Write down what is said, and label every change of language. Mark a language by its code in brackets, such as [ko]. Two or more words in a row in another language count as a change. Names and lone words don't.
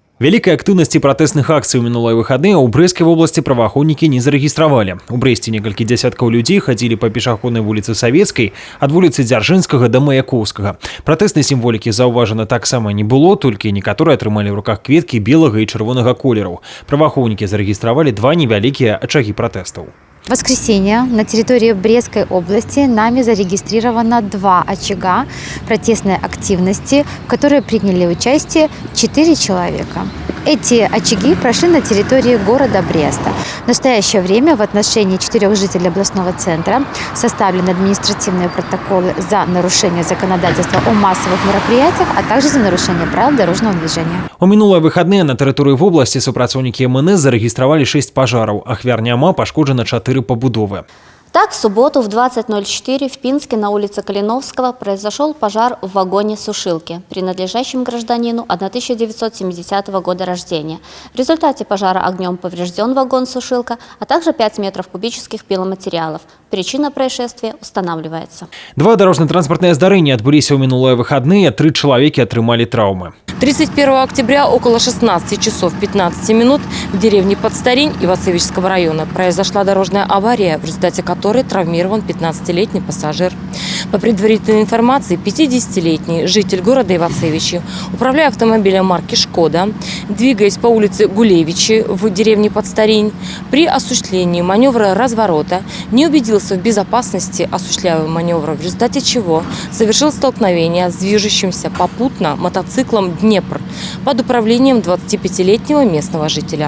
[be] Вялікай актыўнасці пратэсных акцый у мінулыя выхадныя ў Брэсцкай вобласці праваахоўнікі не зарэгістравалі. У Брэсце некалькі дзясяткаў людзей хадзілі па пешаходнай вуліцы Савецкай ад вуліцы Дзяржынскага да Маяковскага. Пратэснай сімволікі заўважана таксама не было, толькі некаторыя атрымалі ў руках кветкі белага і чырвонага колераў. Праваахоўнікі зарэгістравалі два невялікія ачагі пратэстаў. [ru] В воскресенье на территории Брестской области нами зарегистрировано 2 очага протестной активности, в которой приняли участие 4 человека. Эти очаги прошли на территории города Бреста. В настоящее время в отношении 4 жителей областного центра составлены административные протоколы за нарушение законодательства о массовых мероприятиях, а также за нарушение правил дорожного движения. [be] У мінулыя выхадныя на тэрыторыі вобласці супрацоўнікі МНС зарэгістравалі 6 пажараў, ахвяр няма, пашкоджана 4 пабудовы. [ru] Так, в субботу в 20:04 в Пинске на улице Калиновского произошел пожар в вагоне сушилки, принадлежащем гражданину 1970 года рождения. В результате пожара огнем поврежден вагон-сушилка, а также 5 метров кубических пиломатериалов. Причина происшествия устанавливается. [be] 2 дорожно-транспортные здарэнні адбыліся ў мінулыя выхадныя, 3 чалавекі атрымалі траўмы. [ru] 31 октября около 16 часов 15 минут в деревне Подстарень Ивацевичского района произошла дорожная авария, в результате которой травмирован 15-летний пассажир. По предварительной информации, 50-летний житель города Ивацевичи, управляя автомобилем марки «Шкода», двигаясь по улице Гулевичи в деревне Подстарень, при осуществлении маневра разворота не убедился в безопасности осуществляемого маневра, в результате чего совершил столкновение с движущимся попутно мотоциклом «Днепр» под управлением 25-летнего местного жителя.